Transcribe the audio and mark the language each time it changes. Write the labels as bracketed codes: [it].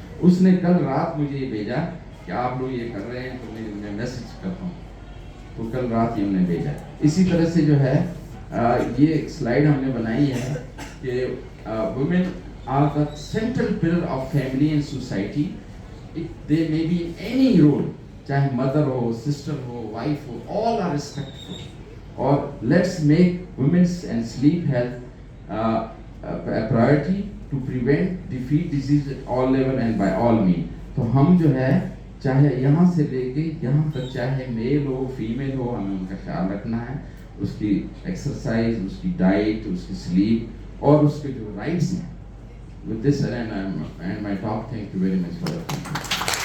[ur] اس نے کل رات مجھے یہ بھیجا کہ آپ لوگ یہ کر رہے ہیں تو میں میسج کرتا ہوں, تو کل رات یہ ہم نے بھیجا. اسی طرح سے جو ہے یہ ایک سلائیڈ ہم نے بنائی ہے کہ women [en] are the central pillar of family and society. They may be in any role, [ur] chahe mother ho, sister ho, wife ho, [en] all are respectful. Or let's make women's and sleep health a priority to prevent defeat disease at all level and by all means. [ur] تو ہم جو ہے چاہے یہاں سے لے کے یہاں تک چاہے میل ہو فیمیل ہو ہمیں ان کا خیال رکھنا ہے, اس کی ایکسرسائز, اس کی ڈائٹ, اس کی سلیپ اور اس کے جو رائٹس ہیں. [en] With this I end my talk. Thank you very much for your attention.